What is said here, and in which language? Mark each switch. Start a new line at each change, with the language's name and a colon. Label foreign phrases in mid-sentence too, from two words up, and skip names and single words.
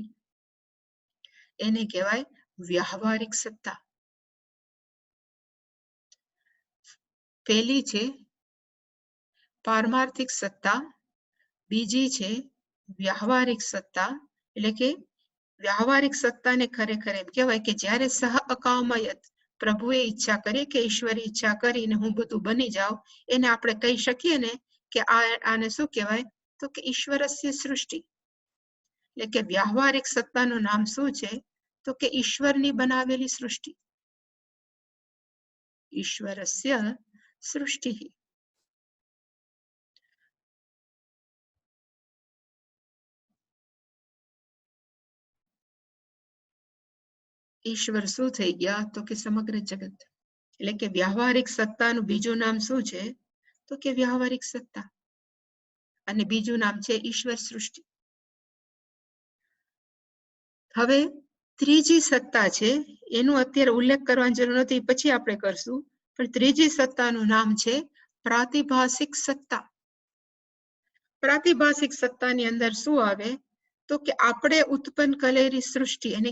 Gujarati: એને કહેવાય વ્યવહારિક સત્તા. પહેલી છે પારમાર્થિક સત્તા, બીજી છે વ્યવહારિક સત્તા, એટલે કે વ્યાવહારિક સત્તા ને ખરેખર એમ કહેવાય કે જ્યારે સહ અકામયત પ્રભુએ ઇચ્છા કરી કે ઈશ્વરે ઇચ્છા કરીને હું બધું બની જાઉં એને આપણે કહી શકીએ ને કે આને શું કહેવાય તો કે
Sanskrit: ईश्वरस्य सृष्टि
Gujarati: એટલે કે व्यावहारिक सत्ताનું નામ શું છે તો કે ઈશ્વરની બનાવેલી સૃષ્ટિ
Sanskrit: ईश्वरस्य सृष्टिः
Gujarati: ईश्वर શું થઈ ગયા તો કે સમગ્ર જગત એટલે કે व्यावहारिक સત્તાનું બીજું નામ શું છે તો કે व्यावहारिक સત્તા અને બીજું નામ છે ઈશ્વર સૃષ્ટિ હવે ત્રીજી સત્તા છે એનું અત્યારે ઉલ્લેખ કરવાની જરૂર નથી પછી આપણે કરશું પણ ત્રીજી સત્તાનું નામ છે પ્રાતિભાસિક સત્તા પ્રાતિભાસિક સત્તાની અંદર શું આવે તો કે આપણે ઉત્પન્ન કરેલી સૃષ્ટિ એને